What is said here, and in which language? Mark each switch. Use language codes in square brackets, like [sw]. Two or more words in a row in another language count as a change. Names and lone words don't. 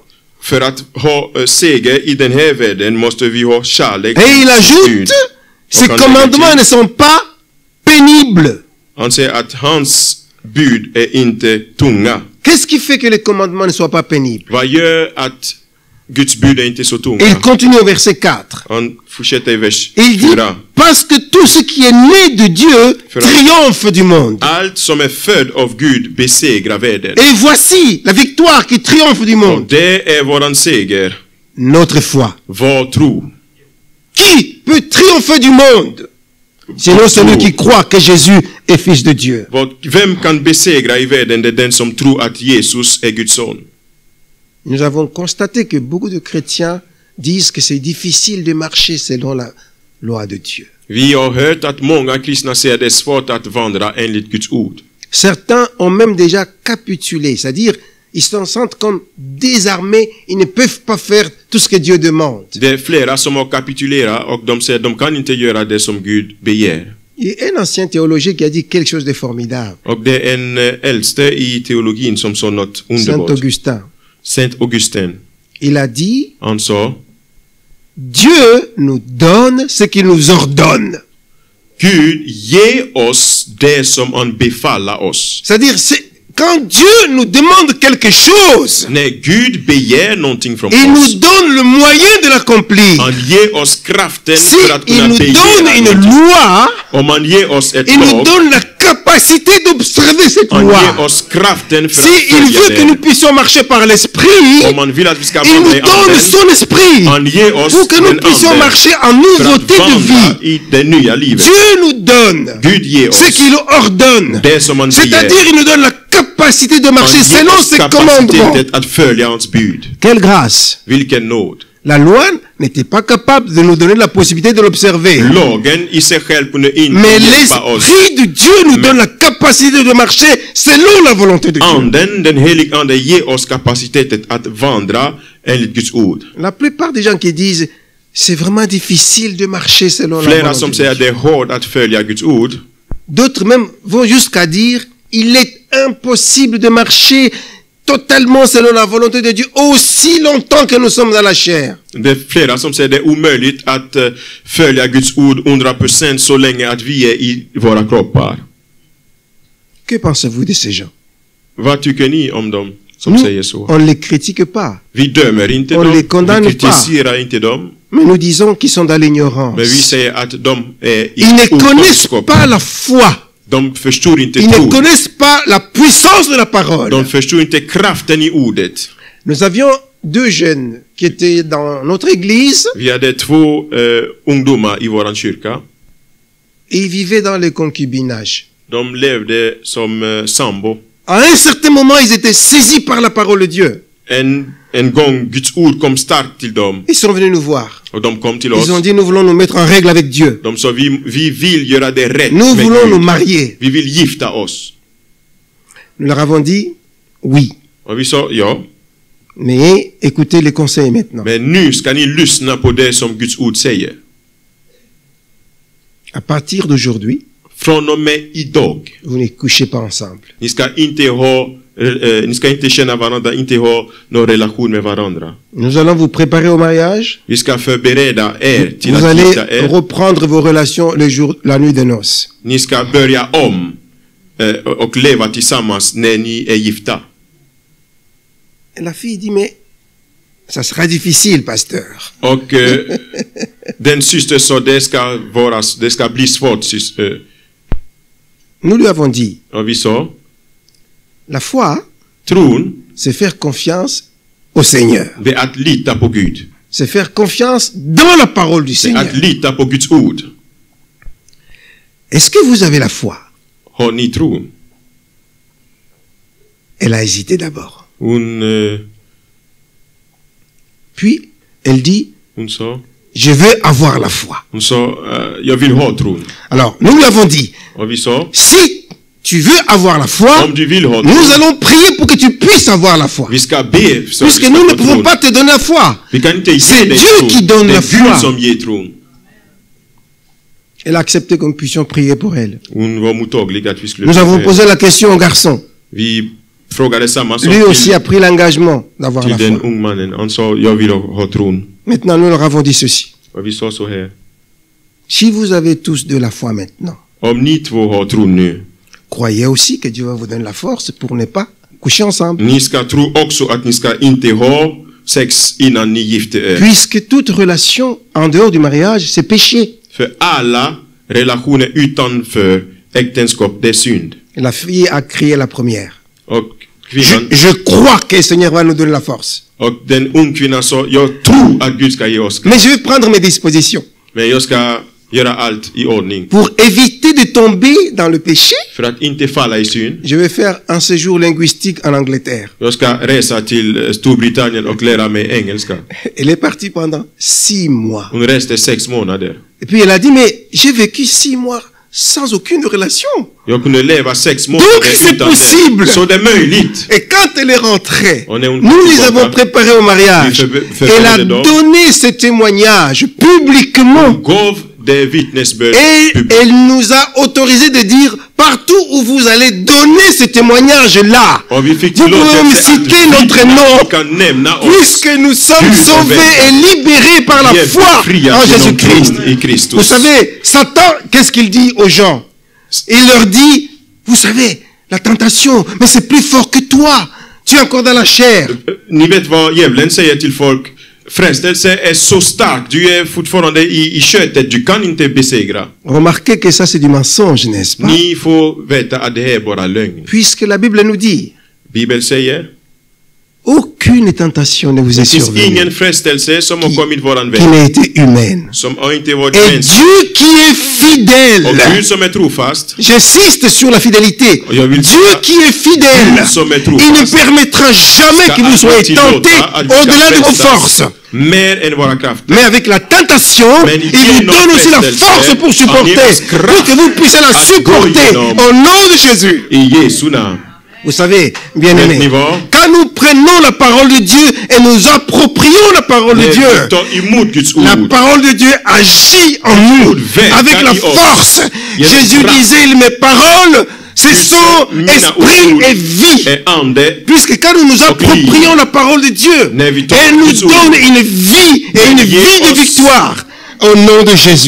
[sv] för att ha seger i den här världen måste vi ha kärlek [fr] Et il [sv] till [fr] ajoute, [sv] Gud. [fr] ces [sv] Och han [fr] commandements [sv] lägger [fr] ne [sv] till, [fr] sont pas pénibles. [sv] han säger att hans bud är inte tunga. [fr] Qu'est-ce qui fait que les commandements ne soient pas pénibles? [sv] Vad gör att Guds bud är inte så [fr] Et il [sv] tunga? [fr] continue au verset 4. [sv] Han fortsätter i vers [fr] Et il dit, [sv] 4. [fr] parce que tout ce qui est né de Dieu triomphe du monde. [sv] Allt som är född av Gud besegrar världen. [fr] Et voici la victoire qui triomphe du [sv] Och [fr] monde. [sv] det är våran seger, [fr] Notre foi. [sv] vår tro. [fr] Qui peut triompher du monde? Sinon celui qui croit que Jésus est fils de Dieu. [sv] Vem kan besegra i världen? Det är den som tror att Jesus är Guds son. [fr] Nous avons constaté que beaucoup de chrétiens disent que c'est difficile de marcher selon la loi de Dieu. [sv] Vi har hört att många kristna säger det är svårt att vandra enligt Guds ord. [fr] Certains ont même déjà capitulé, c'est-à-dire ils se sentent comme désarmés, ils ne peuvent pas faire tout ce que Dieu demande. [sv] Det är flera som har kapitulerat och de säger att de kan inte göra det som Gud begär. [fr] Il y a un ancien théologien qui a dit quelque chose de formidable, [sv] Och det är en äldste i teologin som sa något [fr] Saint [sv] underbart. [fr] Augustin. Saint Augustin. Il a dit, [sv] Han sa, [fr] Dieu nous donne ce qu'il nous ordonne. [sv] Gud ger oss det som han befaller oss. [fr] C'est-à-dire, quand Dieu nous demande quelque chose, [sv] När Gud begär någonting från [fr] il nous [sv] oss, [fr] donne le moyen de l'accomplir. [sv] han ger oss kraften [fr] Si [sv] för att [fr] il [sv] kunna [fr] nous donne [sv] begära [fr] une [sv] någonting. [fr] loi, [sv] Om han ger oss ett [fr] il nous [sv] lag, [fr] donne la capacité d'observer cette [sv] han ger [fr] loi. [sv] oss kraften för [fr] Si [sv] att [fr] il [sv] följa [fr] veut que nous [sv] den. [fr] puissions marcher par l'esprit, [sv] Om han vill att vi ska [fr] il [sv] vandra [fr] nous [sv] i [fr] donne [sv] anden, [fr] son esprit [sv] han ger oss [fr] pour que nous [sv] den [fr] puissions [sv] anden [fr] marcher en [sv] för [fr] nouveauté [sv] att [fr] de [sv] vandra [fr] vie. [sv] i det nya livet. [fr] Dieu nous donne [sv] Gud ger [fr] ce [sv] oss [fr] qu'il ordonne. [sv] det som han begär. [fr] C'est-à-dire, il nous donne la capacité de marcher [sv] Han ger [fr] selon [sv] oss [fr] ses commandements. [sv] kapacitetet att följa hans bud. [fr] Quelle grâce! [sv] Vilken nåd. [fr] La loi n'était pas capable de nous donner la possibilité de l'observer. [sv] Lagen i sig själv kunde inte [fr] Mais [sv] hjälpa oss. [fr] l'Esprit de Dieu nous donne la capacité de marcher selon la volonté de Dieu. [sv] Anden, den helige ande, ger oss kapacitetet att vandra enligt Guds ord. [fr] La plupart des gens qui disent c'est vraiment difficile de marcher selon la [sv] Flera [fr] volonté [sv] som [fr] de [sv] säger [fr] Dieu. [sv] att det är hårt att följa Guds ord. [fr] D'autres même vont jusqu'à dire il est impossible de marcher totalement selon la volonté de Dieu aussi longtemps que nous sommes dans la chair. [sv] Det är flera som säger det är omöjligt att följa Guds ord 100% så länge att vi är i våra kroppar. [fr] Que pensez-vous de ces gens? [sv] Vad tycker ni om dem som [fr] Nous, [sv] säger så? [fr] on ne les critique pas, [sv] Vi dömer inte [fr] on [sv] dem, [fr] les condamne [sv] vi kritiserar inte dem, [fr] mais nous disons qu'ils sont dans [sv] men vi [fr] l'ignorance. [sv] säger att de är i [fr] Ils ne connaissent [sv] okunskap. [fr] pas la foi. [sv] De förstår inte [fr] Ils ne [sv] tron. [fr] connaissent pas la puissance de la parole. [sv] De förstår inte kraften i ordet. [fr] Nous avions deux jeunes qui étaient dans notre église [sv] Vi hade två ungdomar i våran kyrka. [fr] et ils vivaient dans le concubinage. [sv] De levde som sambo. [fr] À un certain moment, ils étaient saisis par la parole de Dieu. [sv] En gång Guds ord kom starkt till dem. [fr] Ils sont venus nous voir. [sv] Och de kom till oss. [fr] Ils ont dit, nous voulons nous mettre en règle avec Dieu. [sv] De sa, vi vill göra det rätt [fr] Nous [sv] med [fr] voulons nous [sv] Gud. [fr] marier. [sv] Vi vill gifta oss. [fr] Nous leur avons dit, oui. [sv] Och vi sa ja. [fr] Mais écoutez les conseils maintenant. [sv] Men nu ska ni lyssna på det som Guds ord säger. [fr] À partir d'aujourd'hui, [sv] Från och med idag. [fr] vous ne couchez pas ensemble. [sv] Ni ska inte känna varandra, inte ha någon relation med varandra. [fr] Nous allons vous préparer au mariage. [sv] Vi ska förbereda till [fr] Vous [sv] att [fr] allez [sv] gifta [fr] reprendre vos relations le jour, la nuit de noces. [sv] Ni ska börja om och leva tillsammans när ni är gifta. [fr] Et la fille dit, mais ça sera difficile, pasteur. [sv] Och den syster sa det ska bli svårt. [fr] Nous lui avons dit, [sv] Och vi sa, [fr] la foi, [sv] tron, [fr] c'est faire confiance au Seigneur. [sv] det är att lita på Gud. [fr] C'est faire confiance dans la parole du [sv] Det är [fr] Seigneur. [sv] att lita på Guds ord. [fr] Est-ce que vous avez la foi? [sv] Har ni tron? [fr] Elle a hésité d'abord. [sv] Hon [fr] Puis, elle dit, [sv] sa, [fr] je veux avoir la foi. [sv] Så jag vill ha tron. [fr] Alors, nous lui avons dit, [sv] Och vi sa, [fr] si tu veux avoir la foi, [sv] om du vill ha [fr] nous [sv] tron, [fr] allons prier pour que tu puisses avoir la foi. [sv] vi ska be så att vi [fr] Puisque [sv] ska [fr] nous ne [sv] få [fr] pouvons [sv] tron. [fr] pas te donner la foi. [sv] Vi kan inte [fr] C'est [sv] ge dig [fr] Dieu [sv] tron. [fr] qui donne [sv] Det [fr] la [sv] är [fr] foi. [sv] Gud som ger tron. [fr] Elle a accepté que nous puissions prier pour elle. [sv] Hon var mottaglig att vi skulle [fr] Nous avons [sv] be. [fr] posé la question au garçon. [sv] Vi frågade samma sak [fr] Lui aussi [sv] till, [fr] a pris l'engagement d'avoir [sv] till [fr] la [sv] den [fr] foi. [sv] ungmannen. Han sa, jag vill ha tron. [fr] Maintenant, nous leur avons dit ceci. [sv] Och vi sa så här, [fr] Si vous avez tous de la foi maintenant, [sv] om ni två har tron nu, [fr] croyez aussi que Dieu va vous donner la force pour ne pas coucher ensemble. [sv] ni ska tro också att ni ska inte ha sex innan ni gifter er. [fr] Puisque toute relation en dehors du mariage, c'est péché. [sv] För alla relationer utanför äktenskap, det är synd. [fr] Et la fille a crié la première. [sv] Och kvinnan, [fr] Je crois que le Seigneur va nous donner la force. [sv] och den ungkvinnan sa, jag tror att Gud ska ge oss. [fr] Mais je vais prendre mes dispositions [sv] Men jag ska göra allt i ordning. [fr] pour éviter de tomber dans le péché. [sv] För att inte falla i synd. [fr] Je vais faire un séjour linguistique en Angleterre. [sv] Jag ska resa till Storbritannien och lära mig engelska. [fr] Elle est partie pendant 6 mois. [sv] Hon reste 6 månader. [fr] Et puis elle a dit, mais j'ai vécu 6 mois sans aucune relation. [sv] Jag kunde leva 6 [fr] Donc [sv] månader [fr] c'est [sv] utan [fr] possible. [sv] det. Så det är möjligt. [fr] Et quand elle est rentrée, On est nous les avons préparés au mariage. Elle a donné ce témoignage publiquement. [sv] Gav det vittnesbörd [fr] Et [sv] publikt. [fr] elle nous a autorisé de dire, partout où vous allez donner ce témoignage-là, [sv] Och vi fick [fr] vous pouvez même [sv] tillåtelse att [fr] citer notre nom, [sv] vi kan nämna oss. [fr] puisque nous sommes Dieu sauvés sauvé. et libérés par la [sv] Vi är [fr] foi [sv] befriade [fr] en [sv] genom [fr] Jésus-Christ. [sv] tron i Kristus. [fr] Vous savez, Satan, qu'est-ce qu'il dit aux gens? Il leur dit, vous savez, la tentation, mais c'est plus fort que toi. Tu es encore dans la chair. [sv] Ni vet vad djävulen säger till folk. Frestelse är så stark. Du är fortfarande i köttet. Du kan inte besegra. [fr] Remarquez que ça c'est du mensonge, n'est-ce pas? [sv] Ni får veta att det här är bara lögn. [fr] Puisque la Bible nous dit, [sv] Bibeln säger, [fr] aucune tentation ne vous est [sv] det finns [fr] survenue [sv] ingen frestelse som har kommit våran [fr] qui [sv] väg. [fr] n'a été humaine. [sv] Som har inte varit [fr] Et [sv] mänsklig. [fr] Dieu qui est fidèle, [sv] Och Gud som är trofast. [fr] j'insiste sur la fidélité, [sv] Jag vill [fr] Dieu [sv] säga, [fr] qui est fidèle, [sv] Gud som är [fr] il ne [sv] trofast [fr] permettra jamais [sv] ska [fr] que vous soyez [sv] alltid [fr] tentés [sv] tillåta att vi ska [fr] au-delà de vos [sv] frestas [fr] forces. [sv] mer än våra krafter. [fr] Mais avec la tentation, [sv] Men [fr] il vous [sv] genom [fr] donne aussi la [sv] frestelse, [fr] force pour supporter, [sv] han ger oss kraft [fr] pour que vous puissiez la [sv] att gå [fr] supporter [sv] igenom. [fr] au nom de Jésus. [sv] I Jesu namn. [fr] Vous savez, bien [sv] Vet [fr] aimé, [sv] ni vad? [fr] quand nous prenons la parole de Dieu et nous approprions la parole de [sv] När [fr] Dieu, [sv] vi tar emot Guds [fr] la [sv] ord. [fr] parole de Dieu agit en nous avec la force. Jésus disait, mes paroles, ce sont esprit et vie. [sv] Är ande. [fr] Puisque quand nous nous approprions la parole de Dieu, elle nous donne une vie et une vie de victoire au nom de Jésus.